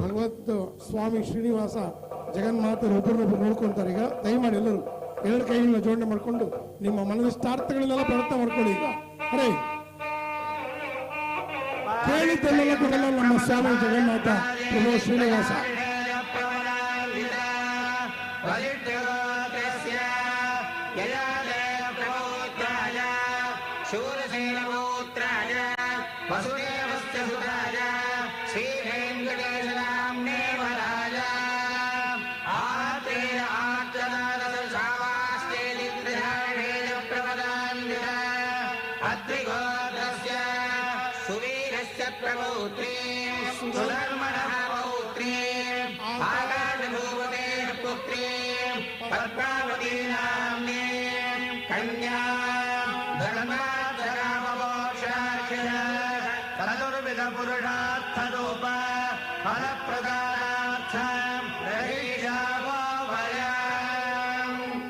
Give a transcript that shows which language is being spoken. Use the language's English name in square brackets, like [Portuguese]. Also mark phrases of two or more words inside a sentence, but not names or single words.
[Kannada] ಭಗವತ್ ಸ್ವಾಮಿ ಶ್ರೀನಿವಾಸ ಜಗನ್ಮಾತರು ಒಬ್ಬರನ್ನೊಬ್ಬರು ನೋಡ್ಕೊಂತಾರೆ. ಈಗ ದಯಮಾಡಿ ಎಲ್ಲರೂ ಎರಡು ಕೈಗಳನ್ನ ಜೋಡಣೆ ಮಾಡಿಕೊಂಡು ನಿಮ್ಮ ಮನದಿಷ್ಟಾರ್ಥಗಳನ್ನೆಲ್ಲ ಪ್ರಾರ್ಥನೆ ಮಾಡ್ಕೊಳ್ಳಿ. ಈಗ ಅರೇ ಕೇಳಿದ್ದೆಲ್ಲ ಕೊಡಲ್ಲ ನಮ್ಮ ಸ್ವಾಮಿ ಜಗನ್ನಾಥ ಪ್ರಭು ಶ್ರೀನಿವಾಸ. [Sanskrit] ಶೂರಸೇನಪುತ್ರಾಯ ವಸುದೇವಸ್ಯ ಸುತಾಯ ಶ್ರೀ ವೆಂಕಟೇಶನಾಮ್ನೇ ವರಾಯ ಆತ್ರೇಯ ಆರ್ಚನಾದ ಶಾವಾಸ್ಯೇತಿ ತ್ರಿಧಾರಣೇನ ಪ್ರಪದಾನ್ವಿತ ಅತ್ರಿಗೋತ್ರಸ್ಯ ಸುವೀರಸ್ಯ ಪ್ರಪೌತ್ರೀಂ ಸುಧರ್ಮಣಃ ಪೌತ್ರೀಂ ಆಕಾಶಭೂಪतेः पुत्रीं पद्मावती नाम्नी कन्या चतुर्विध पुरुषार्थरूप फलप्रदानार्थं रहीशावो वयम्